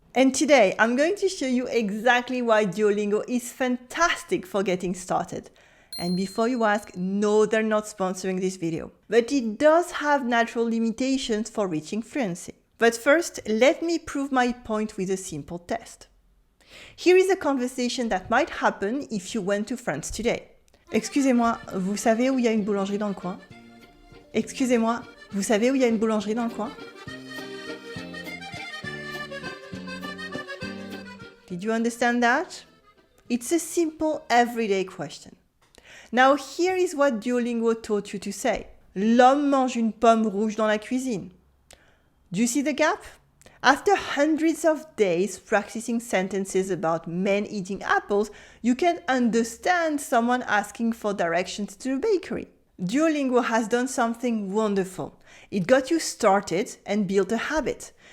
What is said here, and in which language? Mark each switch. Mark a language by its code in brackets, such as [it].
[en] And today I'm going to show you exactly why Duolingo is fantastic for getting started. And before you ask, no, they're not sponsoring this video. But it does have natural limitations for reaching fluency. But first, let me prove my point with a simple test. Here is a conversation that might happen if you went to France today. [fr] Excusez-moi, vous savez où il y a une boulangerie dans le coin? Excusez-moi, vous savez où il y a une boulangerie dans le coin? [en] Did you understand that? It's a simple everyday question. Now here is what Duolingo taught you to say. [fr] L'homme mange une pomme rouge dans la cuisine. [en] Do you see the gap? After hundreds of days practicing sentences about men eating apples, you can understand someone asking for directions to the bakery. Duolingo has done something wonderful. It got you started and built a habit.